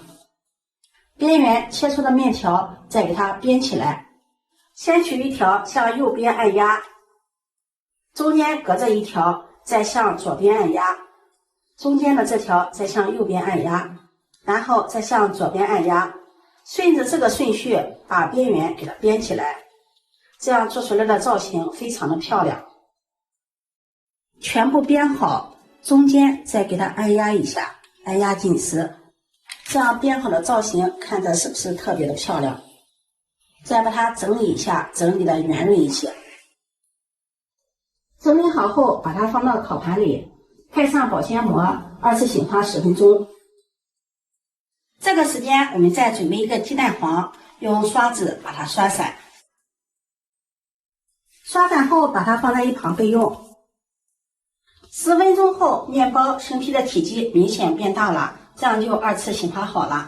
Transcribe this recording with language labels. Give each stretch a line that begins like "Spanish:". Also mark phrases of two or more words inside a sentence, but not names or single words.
Chinese: 邊緣切出的麵條再給它編起來，先取一條向右邊按壓，中間隔着一條再向左邊按壓，中間的這條再向右邊按壓，然後再向左邊按壓，順着這個順序把邊緣給它編起來，這樣做出來的造型非常的漂亮。全部編好，中間再給它按壓一下，按壓緊實，這樣編好的造型看着是不是特別的漂亮？再把它整理一下，整理的圓潤一些。整理好後，把它放到烤盤裡，蓋上保鮮膜，2次醒發10分鐘。這個時間我們再準備一個雞蛋黃，用刷子把它刷散。刷散後把它放在一旁備用。10分鐘後，麵包生坯的體積明顯變大了，這樣就2次醒發好了。